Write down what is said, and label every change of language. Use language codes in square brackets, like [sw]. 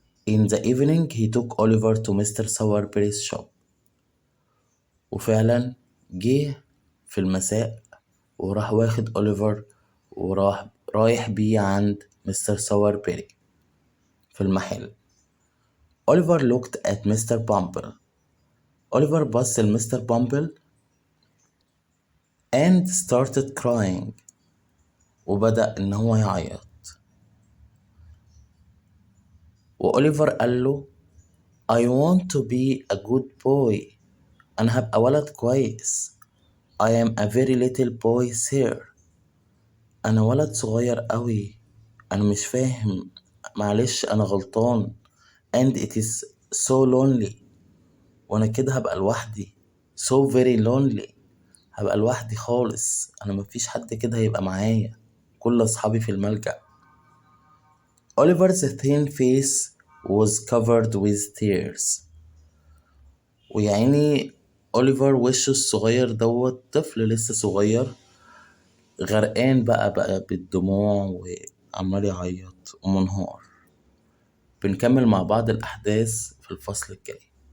[en] In the evening he took Oliver to Mr. Sowerberry's shop. [ar] وفعلا جه في المساء وراح واخد أوليفر رايح بيه عند مستر ساوربيري في المحل. [en] Oliver looked at Mr. Bumble. [ar] أوليفر بص لمستر بامبل [en] and started crying. [ar] وبدأ إن هو يعيط. وأوليفر قال له [en] I want to be a good boy. [ar] أنا هبقى ولد كويس. [en] I am a very little boy sir. [ar] أنا ولد صغير قوي. أنا مش فاهم. معلش أنا غلطان. [en] And it is so lonely. [ar] وأنا كده هبقى لوحدي. [en] So very lonely. [ar] هبقى لوحدي خالص. أنا مفيش حد كده هيبقى معايا. كل أصحابي في الملجأ. [en] Oliver's thin face was covered with tears. [ar] ويعني أوليفر وشه الصغير دوت طفل لسه صغير غرقان بقى بالدموع وعمال يعيط ومنهار. بنكمل مع بعض الأحداث في الفصل الجاي.